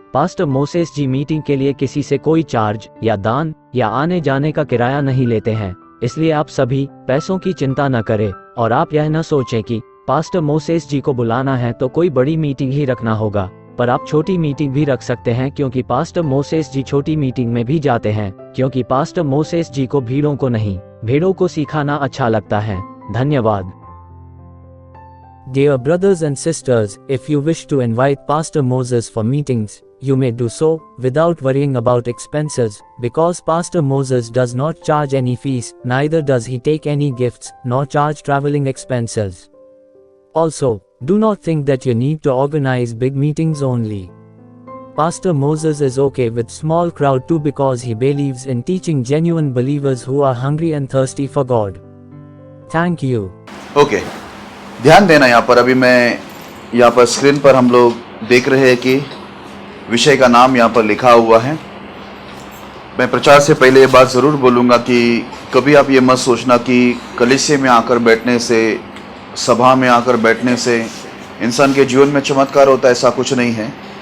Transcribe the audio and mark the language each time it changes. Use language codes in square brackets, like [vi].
[hi] Pastor Moses जी meeting के लिए किसी से कोई चार्ज या दान या आने जाने का किराया नहीं लेते हैं, इसलिए आप सभी पैसों की चिंता न करें और आप यह न सोचें कि पास्टर मोसेस जी को बुलाना है तो कोई बड़ी मीटिंग ही रखना होगा। पर आप छोटी मीटिंग भी रख सकते हैं, क्योंकि पास्टर मोसेस जी छोटी मीटिंग में भी जाते हैं, क्योंकि पास्टर मोसेस जी को भीड़ों को नहीं, भेड़ों को सिखाना अच्छा लगता है। धन्यवाद। [en] Dear brothers and sisters, if you wish to invite Pastor Moses for meetings, you may do so without worrying about expenses, because Pastor Moses does not charge any fees, neither does he take any gifts, nor charge traveling expenses. Also, do not think that you need to organize big meetings only. Pastor Moses is okay with small crowd too, because he believes in teaching genuine believers who are hungry and thirsty for God. Thank you. [hi] Okay, ध्यान देना। यहाँ पर अभी मैं यहाँ पर screen पर हम लोग देख रहे हैं कि विषय का नाम यहाँ पर लिखा हुआ है। मैं प्रचार से पहले ये बात ज़रूर बोलूँगा कि कभी आप ये मत सोचना कि कलीसिया में आकर बैठने से, सभा में आकर बैठने से इंसान के जीवन में चमत्कार होता है। ऐसा कुछ नहीं है।